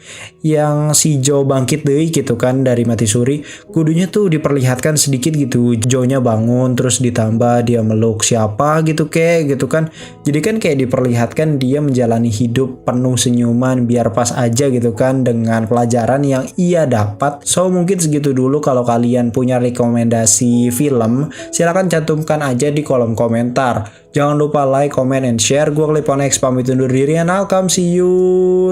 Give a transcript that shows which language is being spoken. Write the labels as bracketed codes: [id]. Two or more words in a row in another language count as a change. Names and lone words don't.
[id] Yang si Joe bangkit deh gitu kan dari mati suri, kudunya tuh diperlihatkan sedikit gitu Joe-nya bangun, terus ditambah dia meluk siapa gitu kayak gitu kan. Jadi kan kayak diperlihatkan dia menjalani hidup penuh senyuman biar pas aja gitu kan dengan pelajaran yang ia dapat. So mungkin segitu dulu. Kalau kalian punya rekomendasi film, silahkan cantumkan aja di kolom komentar. Jangan lupa [en] like, comment, and share. [id] Gue Clip on X pamit undur diri, [en] and I'll come see you.